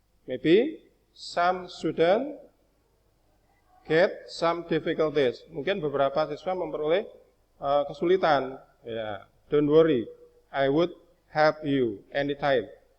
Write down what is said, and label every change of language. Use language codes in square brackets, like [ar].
[en] Maybe some student get some difficulties. [id] Mungkin beberapa siswa memperoleh kesulitan. [en] Ya, don't worry, I would help you anytime.